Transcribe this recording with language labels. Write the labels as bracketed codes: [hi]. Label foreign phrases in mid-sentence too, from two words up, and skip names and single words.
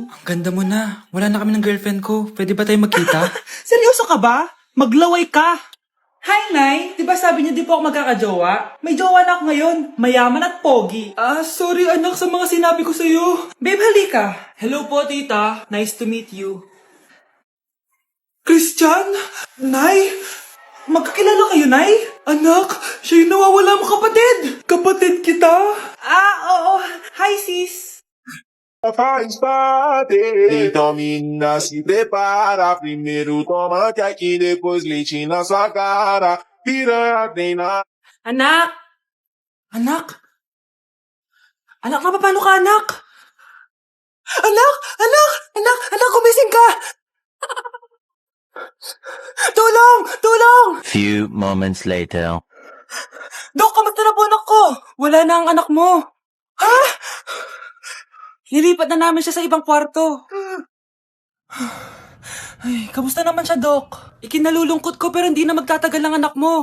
[tl] Ang ganda mo na. Wala na kami ng girlfriend ko. Pwede ba tayo magkita? Seryoso ka ba? Maglaway ka. Hi, Nay. Diba sabi niyo di po ako magkakajowa? May jowa na ako ngayon. Mayaman at pogi. Sorry anak sa mga sinabi ko sa'yo. Babe, halika. Hello po, tita. [en] Nice to meet you. [tl] Christian? Nay? Magkakilala kayo, Nay? Anak, siya yung nawawala mo kapatid. Kapatid kita? Oo. [en] Hi, sis. [pt] Faz parte. Então, menina, se prepara. Primeiro toma que aqui, depois leite na sua cara. Piranha tem na. [tl] Anak! Anak, paano ka, anak? Anak, gumising ka! Tulong! [en] Few moments later. [tl] Dok, kamusta na po ang Wala na ang anak mo. Ha? Nilipat na namin siya sa ibang kwarto. Ay, kamusta naman siya, Doc? Ikinalulungkot ko pero hindi na magtatagal ang anak mo.